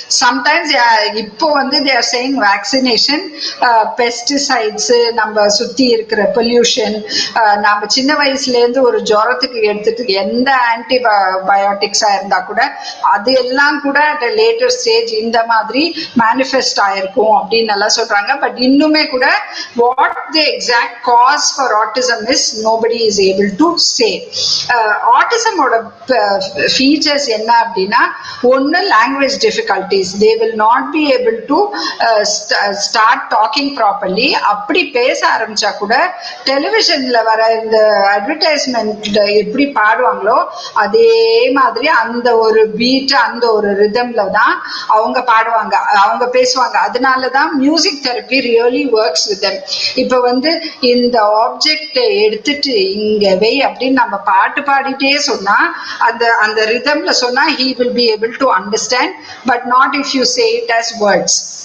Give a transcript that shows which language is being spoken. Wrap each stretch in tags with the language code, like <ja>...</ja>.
<ta>Sometimes இப்போ வந்து</ta> <en>they are saying vaccination, pesticides,</en> <ta>நம்ம சுத்தி இருக்கிற பொல்யூஷன், நம்ம சின்ன வயசுல இருந்து ஒரு ஜுரத்துக்கு எடுத்துட்டு எந்த ஆன்டிபயோட்டிக்ஸா இருந்தா கூட அது எல்லாம் கூட</ta> <en>at a later stage</en> <ta>இந்த மாதிரி மேனிஃபெஸ்ட் ஆயிருக்கும் அப்படின்னு எல்லாம் சொல்றாங்க.</ta> <en>But இன்னுமே கூட what the exact cause for autism is nobody is able to say.</en> <ta>ஆட்டிசமோட features என்ன அப்படின்னா, ஒன்னு</ta> <en>language difficulties, they will not be able to start talking properly.</en> <ta>அப்படி பேச ஆரம்பிச்சா கூட டெலிவிஷன்ல வர இந்த அட்வர்டைஸ்மெண்ட் எப்படி பாடுவாங்களோ அதே மாதிரி அந்த ஒரு பீட், அந்த ஒரு ரிதம்ல தான் அவங்க பாடுவாங்க, அவங்க பேசுவாங்க.</ta> <en>அதனாலதான் music therapy really works with them.</en> <ta>இப்ப வந்து இந்த ஆப்ஜெக்ட் எடுத்துட்டு இங்க வை அப்படின்னு நம்ம பாட்டு பாடிட்டே சொன்னா அந்த அந்த ரிதம்ல சொன்னா</ta> <en>he will be able to understand, but not if you say it as words.</en>